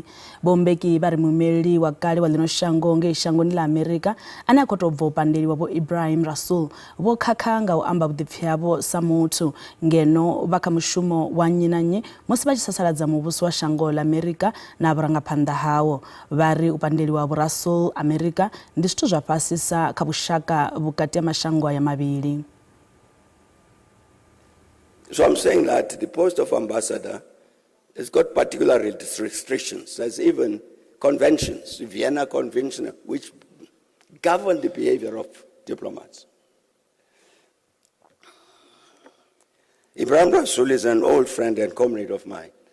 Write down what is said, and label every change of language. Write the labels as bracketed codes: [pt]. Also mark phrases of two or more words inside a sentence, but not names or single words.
[ve] Vho Mbeki vha ri muimeleli wa kale wa ḽino shango ngei shangoni ḽa Amerika ane a khou tou bva u pandeliwa Vho Ibrahim Rasool vho khakha nga u amba vhuḓipfi havho sa muthu ngeno vha kha mushumo wa nnyi na nnyi musi vha tshi sasaladza muvhuso wa shango ḽa Amerika na vhurangaphanḓa hawo. Vha ri u pandeliwa Vho Rasool Amerika ndi zwithu zwa fhasisa kha shaka vhukati ha mashango aya mavhili. [en] So I'm saying that the post of ambassador has got particular restrictions. There's even conventions, the Vienna Convention, which govern the behavior of diplomats. Ibrahim Rasool is an old friend and comrade of mine.